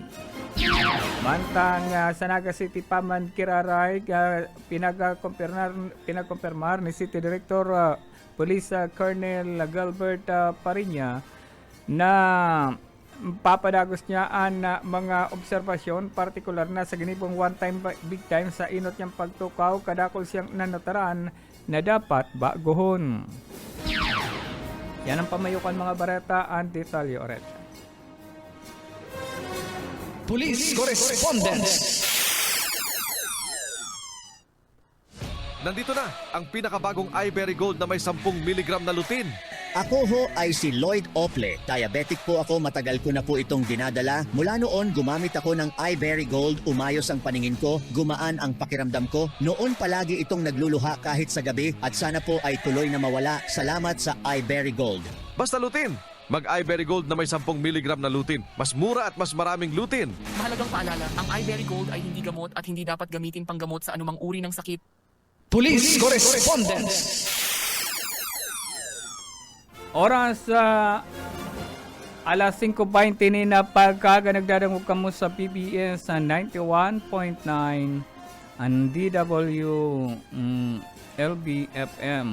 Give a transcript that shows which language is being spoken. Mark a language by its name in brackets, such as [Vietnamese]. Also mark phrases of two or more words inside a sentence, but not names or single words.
[Bikol] Mantang sa Naga City Paman Kiraray pinagkumpirmar ni City Director Police Colonel Gilbert Parinya na papadagos niya ang mga obserbasyon partikular na sa ginibong [English] one time big time [Bikol] sa inot niyang pagtukaw kadakol siyang nanataran na dapat baguhon. Yan ang pamayukan mga bareta ang detalye oret. [English] Police Correspondent. [Filipino] Nandito na ang pinakabagong iBerry Gold na may 10 mg na lutein. Ako ho ay si Lloyd Ople. Diabetic po ako, matagal ko na po itong dinadala. Mula noon, gumamit ako ng iBerry Gold, umayos ang paningin ko, gumaan ang pakiramdam ko. Noon palagi itong nagluluha kahit sa gabi at sana po ay tuloy na mawala. Salamat sa iBerry Gold. Basta lutein. Mag-iBerry Gold na may 10 mg na lutein. Mas mura at mas maraming lutein. Mahalagang paalala, ang iBerry Gold ay hindi gamot at hindi dapat gamitin panggamot sa anumang uri ng sakit. [English] Police Correspondent. [Bikol] Oras alas 5:20 ni na pagkaga nagdadangog kamo sa PBS 91.9 ang DW LBFM.